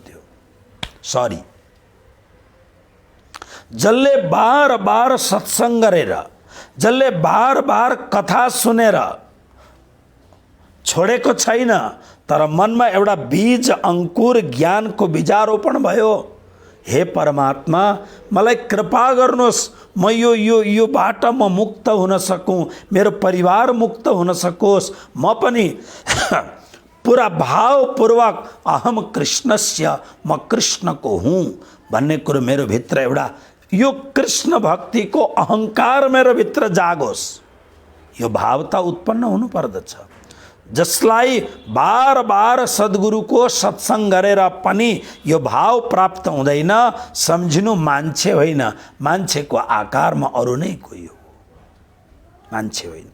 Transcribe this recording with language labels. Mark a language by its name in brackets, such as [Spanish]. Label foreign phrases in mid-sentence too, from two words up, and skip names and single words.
[Nepali] त्यो सरी, जसले बार बार सत्संग गरेर, जसले बार बार कथा सुनेर छोडेको छैन, तर मनमा एउटा बीज अंकुर ज्ञानको बीजारोपण भयो, हे परमात्मा मलाई कृपा गर्नुहोस्, म योबाट म मुक्त हुन सकूँ, मेरो परिवार मुक्त हुन सकोस्, म पनि पुरा भावपूर्वक [Sanskrit] अहम कृष्णस्य, [Nepali] म कृष्णको हुँ भन्ने कुरो मेरो भित्र एउटा यो कृष्ण भक्तिको अहंकार मेरो भित्र जागोस्, यो भाव त उत्पन्न हुनु पर्दछ। जसलाई बार बार सद्गुरुको सत्संग गरेर पनि यो भाव प्राप्त हुँदैन, सम्झिनु मान्छे होइन, मान्छेको आकारमा अरू नै कोही हो, मान्छे होइन।